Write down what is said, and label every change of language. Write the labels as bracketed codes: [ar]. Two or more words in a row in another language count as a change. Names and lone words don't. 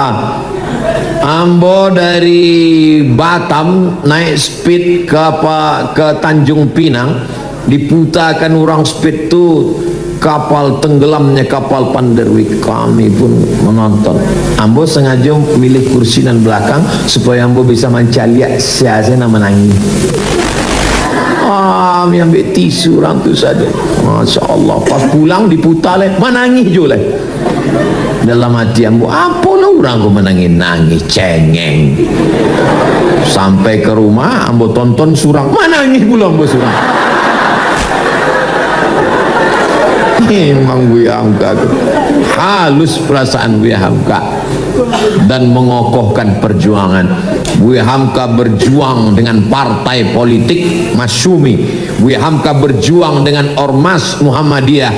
[id] Ambo dari Batam naik speed ke Tanjung Pinang, diputarkan orang speed itu kapal tenggelamnya kapal Panderwik. Kami pun menonton. Ambo sengaja milih kursi dan belakang supaya Ambo bisa mencaliak siasana menangis. Kami ambil tisu orang tu saja. [ar] Masya Allah. [id] Pas pulang diputar leh, menangis juga leh. Dalam hati Ambo, apalah orang ku menangis cengeng. [min] Sampai ke rumah Ambo tonton surang, menangis pula Ambo surang. [id] Memang Buya Hamka halus perasaan Buya Hamka dan mengokohkan perjuangan. Buya Hamka berjuang dengan partai politik Masyumi. Buya Hamka berjuang dengan Ormas Muhammadiyah.